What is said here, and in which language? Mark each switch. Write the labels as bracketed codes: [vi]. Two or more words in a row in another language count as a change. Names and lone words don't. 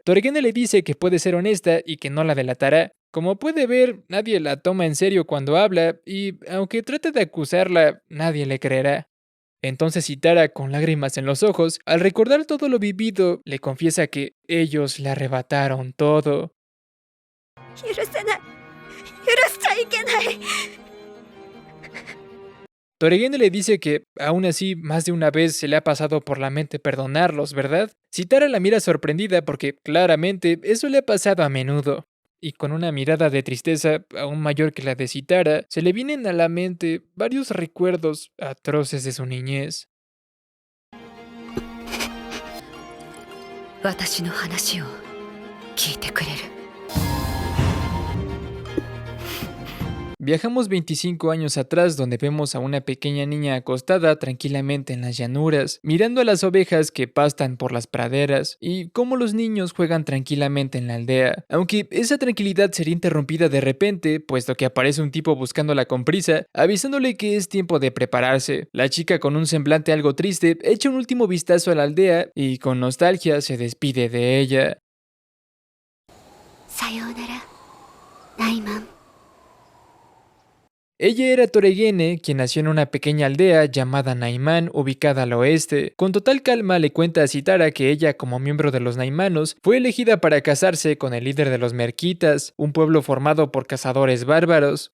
[es] Torigene le dice que puede ser honesta y que no la delatará. Como puede ver, nadie la toma en serio cuando habla y, aunque trate de acusarla, nadie le creerá. Entonces Chitara, con lágrimas en los ojos, al recordar todo lo vivido, le confiesa que ellos le arrebataron todo. [ja] 許せない。許しちゃいけない。 [es] Torigene le dice que, aún así, más de una vez se le ha pasado por la mente perdonarlos, ¿verdad? Chitara la mira sorprendida porque, claramente, eso le ha pasado a menudo. Y con una mirada de tristeza aún mayor que la de Chitara, se le vienen a la mente varios recuerdos atroces de su niñez. [ja] 私の話を聞いてくれる。 [es] Viajamos 25 años atrás donde vemos a una pequeña niña acostada tranquilamente en las llanuras, mirando a las ovejas que pastan por las praderas y cómo los niños juegan tranquilamente en la aldea. Aunque esa tranquilidad sería interrumpida de repente, puesto que aparece un tipo buscándola con prisa, avisándole que es tiempo de prepararse. La chica, con un semblante algo triste, echa un último vistazo a la aldea y con nostalgia se despide de ella. [ja] さようなら、ナイマン。 [es] Ella era Torigene, quien nació en una pequeña aldea llamada Naiman, ubicada al oeste. Con total calma le cuenta a Chitara que ella, como miembro de los Naimanos, fue elegida para casarse con el líder de los Merquitas, un pueblo formado por cazadores bárbaros.